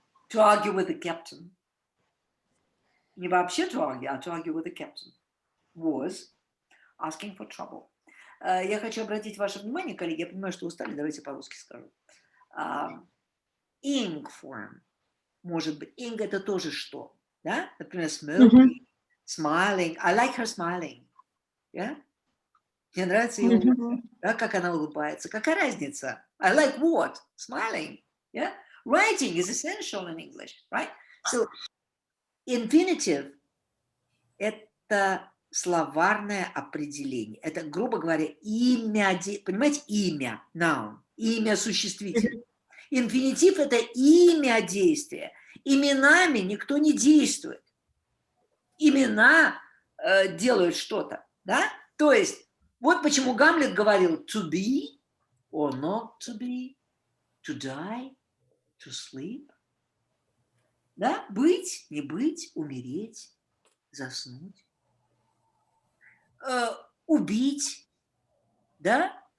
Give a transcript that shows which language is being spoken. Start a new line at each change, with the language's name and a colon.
English: To argue with the captain.
Russian: Не вообще
English: to argue, а to argue with the captain. Was asking for trouble.
Russian: Я хочу обратить ваше внимание, коллеги, я понимаю, что устали, давайте по-русски скажу.
English: ing form.
Russian: Может быть, ing это тоже что? Да?
English: Например, smoking, smiling. I like her smiling. Yeah?
Russian: Мне нравится ее улыбка, да, как она улыбается. Какая разница?
English: I like what? Smiling. Yeah? Writing is essential in English, right?
Russian: So, infinitive – это словарное определение. Это, грубо говоря, имя, понимаете, имя, noun, имя существительное. Инфинитив – это имя действия. Именами никто не действует. Имена делают что-то, да? То есть, вот почему Гамлет говорил
English: to be or not to be, to die, to sleep.
Russian: Да? Быть, не быть, умереть, заснуть. Убить, да?